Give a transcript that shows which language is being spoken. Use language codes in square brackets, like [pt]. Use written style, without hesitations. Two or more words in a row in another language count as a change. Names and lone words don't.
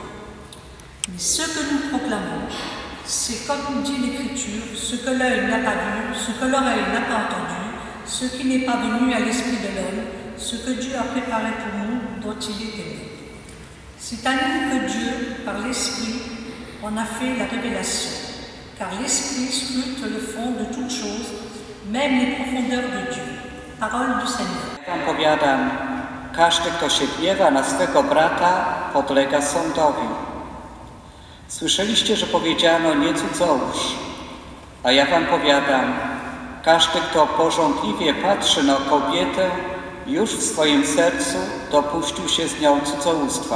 [fr] Mais ce que nous proclamons, c'est comme nous dit l'Écriture, ce que l'œil n'a pas vu, ce que l'oreille n'a pas entendu, ce qui n'est pas venu à l'esprit de l'homme, ce que Dieu a préparé pour nous, dont il est aimé. C'est à nous que Dieu, par l'Esprit, en a fait la révélation, car l'Esprit scrute le fond de toutes choses, même les profondeurs de Dieu. Parole du Seigneur. [pl] Wam powiadam, każdy, kto się gniewa na swego brata, podlega sądowi. Słyszeliście, że powiedziano nie cudzołóż, a ja wam powiadam, każdy, kto pożądliwie patrzy na kobietę, już w swoim sercu dopuścił się z nią cudzołóstwa.